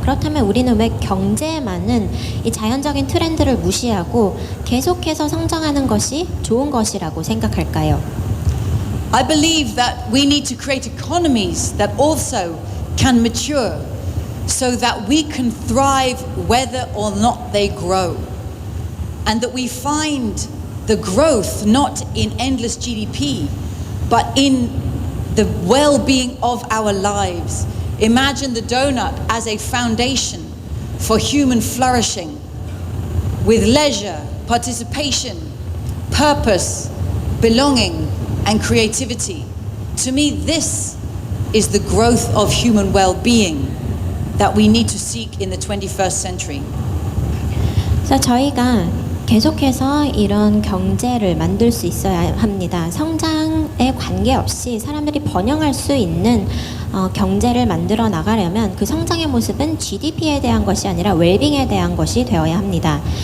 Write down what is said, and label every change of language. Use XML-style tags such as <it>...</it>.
<ko>그렇다면 우리는 왜 경제에만은 이 자연적인 트렌드를 무시하고 계속해서 성장하는 것이 좋은 것이라고 생각할까요?</ko> <en>I believe that we need to create economies that also can mature so that we can thrive whether or not they grow. And that we find the growth not in endless GDP, but in the well-being of our lives. Imagine the donut as a foundation for human flourishing, with leisure, participation, purpose, belonging, and creativity. To me, this is the growth of human well-being that we need to seek in the 21st century.</en> <ko>그래서 저희가 계속해서 이런 경제를 만들 수 있어야 합니다. 성장에 관계없이 사람들이 번영할 수 있는 경제를 만들어 나가려면 그 성장의 모습은 GDP에 대한 것이 아니라 웰빙에 대한 것이 되어야 합니다.</ko>